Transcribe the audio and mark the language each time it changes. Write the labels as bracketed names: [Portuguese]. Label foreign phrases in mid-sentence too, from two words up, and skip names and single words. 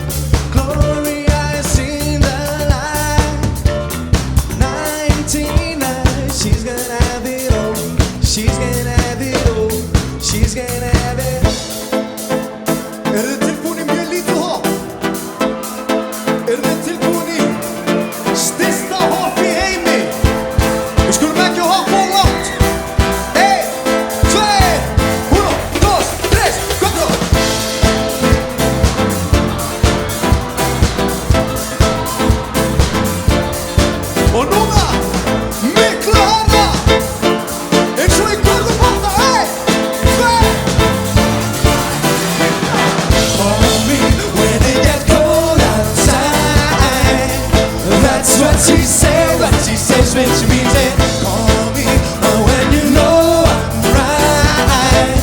[English] Gloria has seen the light. 99, she's gonna have it all. She's gonna have it all. She's gonna have it. [Icelandic] Eru þið tilbúin í mjög lítið hopp? Eru þið tilbúin í stysta hopp í heimi? Við skulum ekki hoppa of langt. 1, 2, 1, 2, 3, 4. Og núna, miklu hærra, eins og í Gorðubóta, 1, 2. [English] Call me when it gets cold outside. That's what she said, what she says when she means it. Call me when you know I'm right.